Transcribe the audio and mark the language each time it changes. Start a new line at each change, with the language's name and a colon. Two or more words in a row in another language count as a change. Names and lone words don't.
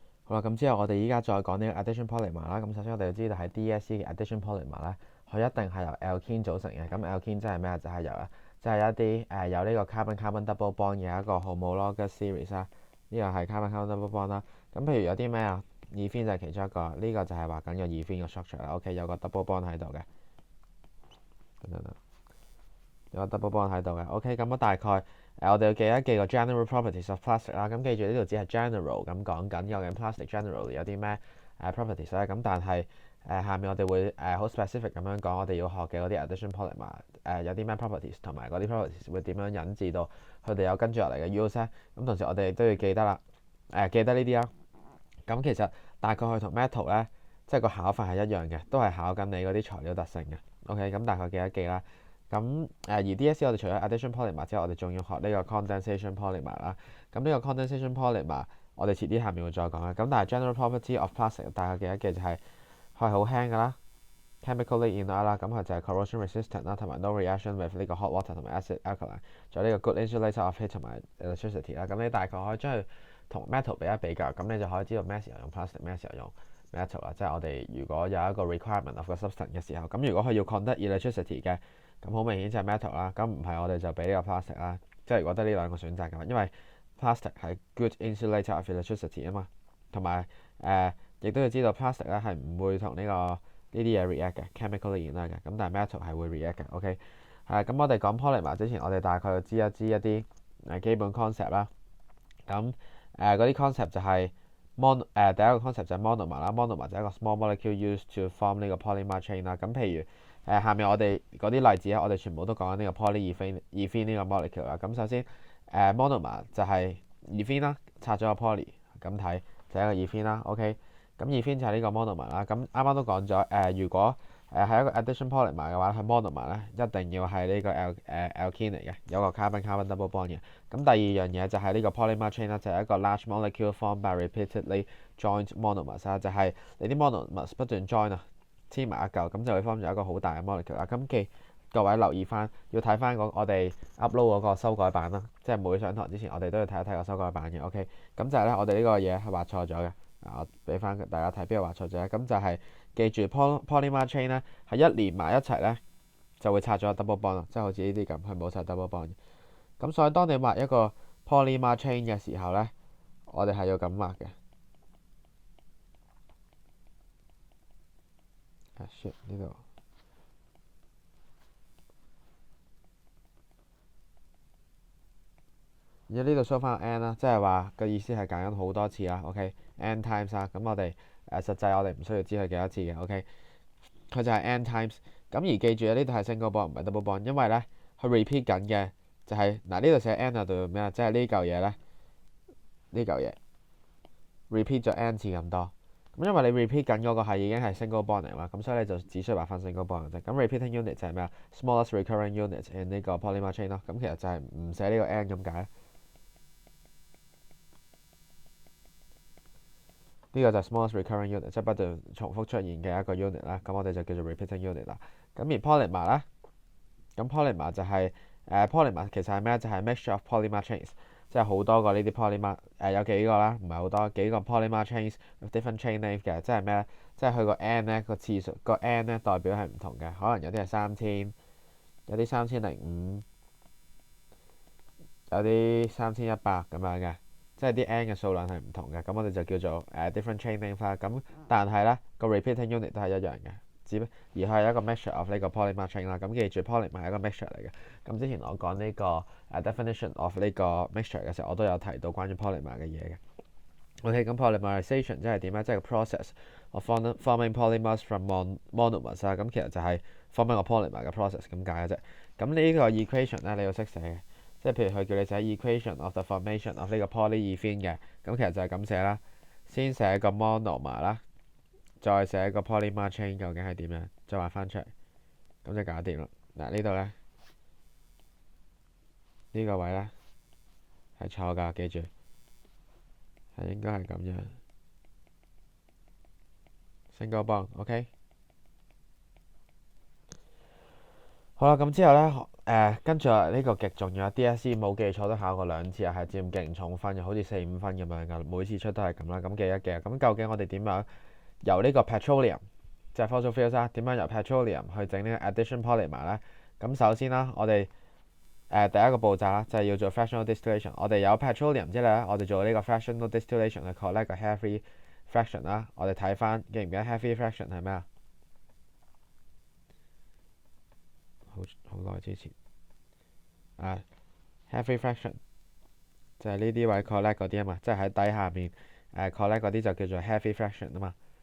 Cantonese: 好啦，咁之後我哋依家再講呢個
English: addition polymer
Cantonese: 啦。咁首先我哋要知道喺 DSC 嘅
English: addition polymer
Cantonese: 咧，佢一定係由 alkene 組成嘅。咁 alkene 即係咩？就係一啲有呢個
English: carbon double bond
Cantonese: 嘅一個
English: homologous series
Cantonese: 啦。呢個係
English: carbon double bond
Cantonese: 啦。咁譬如有啲咩啊？ethene 就係其中一個，呢個就係話緊個 ethene 嘅 structure 啦。OK，有個
English: double bond
Cantonese: 喺度嘅，等等，有個
English: double bond
Cantonese: 喺度嘅。OK，咁大概我哋要記一記個
English: general properties of plastic
Cantonese: 啦。咁記住呢度只係 general 咁講緊，究竟
English: plastic generally
Cantonese: 有啲咩properties 咧？咁但係下面我哋會好 specific 咁樣講，我哋要學嘅嗰啲
English: addition polymer
Cantonese: 有啲咩 properties，同埋嗰啲 properties 會點樣引致到佢哋有跟住落嚟嘅 use 咧？咁同時我哋都要記得啦，記得呢啲啦。咁其實大概佢同 metal 咧，即係個考法係一樣嘅，都係考緊你嗰啲材料特性嘅。OK，咁大概記一記啦。咁而 DSE 我哋除咗
English: addition polymer
Cantonese: 之後，我哋仲要學呢個
English: condensation polymer
Cantonese: 啦。咁呢個
English: condensation polymer
Cantonese: 我哋遲啲下面會再講啦。咁但係
English: general property of plastic
Cantonese: 大概記一記就係佢係好輕㗎啦 ，
English: chemically inert
Cantonese: 啦，咁佢就係
English: corrosion resistant
Cantonese: 啦，同埋
English: no reaction with
Cantonese: 呢個
English: hot water
Cantonese: 同埋
English: acid alkaline，
Cantonese: 仲有呢個
English: good insulator of heat
Cantonese: 同埋 electricity 啦。咁你大概可以將佢同 metal 比一比較，咁你就可以知道咩時候用 plastic，咩時候用 metal 啦。即係我哋如果有一個
English: requirement of
Cantonese: 個 substance 嘅時候，咁如果佢要
English: conduct electricity
Cantonese: 嘅，咁好明顯就係 metal 啦。咁唔係我哋就俾呢個 plastic 啦。即係如果得呢兩個選擇嘅話，因為 plastic 係
English: good insulator of electricity
Cantonese: 啊嘛，同埋亦都要知道 plastic 咧係唔會同呢個呢啲嘢 react 嘅
English: chemically inert
Cantonese: 嘅，咁但係 metal 係會 react 嘅。OK，咁我哋講 polymer 之前，我哋大概要知一啲基本 concept 啦。咁嗰啲 concept 就係第一個 concept 就係 monomer 啦。monomer 就係一個
English: small molecule used to form
Cantonese: 呢個
English: polymer chain
Cantonese: 啦。咁譬如下面我哋嗰啲例子咧，我哋全部都講緊呢個 polyethylene 呢個 molecule 啦。咁首先monomer 就係 ethylene 啦，拆咗個 poly 咁睇就係一個 ethylene 啦。OK，咁 ethylene 就係呢個 monomer 啦。咁啱啱都講咗如果係一個
English: addition polymer
Cantonese: 嘅話，佢 monomer 咧一定要係呢個 alkene 嚟嘅，有個
English: carbon double bond
Cantonese: 嘅。咁第二樣嘢就係呢個
English: polymer chain
Cantonese: 啦，就係一個
English: large molecule formed by repeatedly joined monomers
Cantonese: 啦，就係你啲 monomers 不斷 join 啊，黐埋一嚿，咁就會 form 咗一個好大嘅 molecule 啦。咁各位留意翻，要睇翻我哋 upload 嗰個修改版啦，即係每上堂之前我哋都要睇一睇個修改版嘅。OK，咁就係咧，我哋呢個嘢係畫錯咗嘅。我俾翻大家睇邊度畫錯咗咧，咁就係記住
English: polymer chain
Cantonese: 咧係一連埋一齊咧就會拆咗
English: double bond
Cantonese: 啦，即係好似呢啲咁，佢冇拆
English: double bond
Cantonese: 嘅。咁所以當你畫一個
English: polymer chain
Cantonese: 嘅時候咧，我哋係要咁畫嘅。shit 呢度，而家呢度 show 翻 n 啦，即係話個意思係揀緊好多次啦。OK，
English: n times
Cantonese: 啦，咁我哋實際我哋唔需要知佢幾多次嘅。OK，佢就係
English: n times。
Cantonese: 咁而記住呢度係
English: single bond
Cantonese: 唔係
English: double bond，
Cantonese: 因為咧佢 repeat 緊嘅就係呢度寫 n 啊，代表咩啊？即係呢嚿嘢咧，呢嚿嘢 repeat 咗 n 次咁多。咁因為你 repeat 緊嗰個係已經係
English: single bond
Cantonese: 嚟嘛，咁所以你就只需要畫翻
English: single bond
Cantonese: 嘅啫。咁
English: repeating unit
Cantonese: 就係咩啊 ？
English: smallest recurrent unit in
Cantonese: 呢個
English: polymer chain
Cantonese: 咯。咁其實就係唔寫呢個 n 咁解。呢個就係
English: smallest recurrent unit，
Cantonese: 即係不斷重複出現嘅一個 unit 啦。咁我哋就叫做
English: repeating unit
Cantonese: 啦。咁而 polymer 咧，咁 polymer 就係polymer 其實係咩？就係
English: mixture of polymer chains，
Cantonese: 即係好多個呢啲 polymer 有幾個啦，唔係好多，幾個
English: polymer chains with different chain name
Cantonese: 嘅，即係咩咧？即係佢個 n 咧個次數個 n 咧代表係唔同嘅，可能有啲係3000，有啲3005，有啲3100咁樣嘅。即係啲 n 嘅數量係唔同嘅，咁我哋就叫做
English: different chain name
Cantonese: 啦。咁但係咧個
English: repeating unit
Cantonese: 都係一樣嘅，而佢係一個
English: mixture of
Cantonese: 呢個
English: polymer chain
Cantonese: 啦。咁記住 polymer 係一個 mixture 嚟嘅。咁之前我講呢個
English: definition of
Cantonese: 呢個 mixture 嘅時候，我都有提到關於 polymer 嘅嘢嘅。OK，咁 polymerization 即係點咧？即係個
English: process of forming polymers from monomers
Cantonese: 啦。咁其實就係 forming 個 polymer 嘅 process 咁解嘅啫。咁呢個 equation 咧你要識寫嘅。即係譬如佢叫你寫
English: equation of the formation of
Cantonese: 呢個 polyethylene 嘅，咁其實就係咁寫啦。先寫個 monomer 啦，再寫個
English: polymer chain
Cantonese: 究竟係點樣，再畫翻出嚟，咁就搞掂啦。嗱呢度咧，呢個位咧係錯㗎，記住係應該係咁樣。
English: single bond，
Cantonese: OK。好啦，咁之後咧，跟住呢個極重要，DSE 冇記錯都考過2次，係佔勁重分嘅，好似4、5分咁樣㗎，每次出都係咁啦。咁記一記，咁究竟我哋點樣由呢個 petroleum 即係
English: fossil fuels
Cantonese: 啦，點樣由 petroleum 去整呢個
English: addition polymer
Cantonese: 咧？咁首先啦，我哋第一個步驟啦，就係要做
English: fractional distillation。
Cantonese: 我哋有 petroleum 之後咧，我哋做呢個
English: fractional distillation
Cantonese: 去 collect 個
English: heavy fraction
Cantonese: 啦。我哋睇翻記唔記得
English: heavy fraction
Cantonese: 係咩啊？好耐之前
English: heavy fraction
Cantonese: 就係呢啲位 collect 嗰啲啊嘛，即係喺底下面collect 嗰啲就叫做
English: heavy fraction
Cantonese: 啊嘛。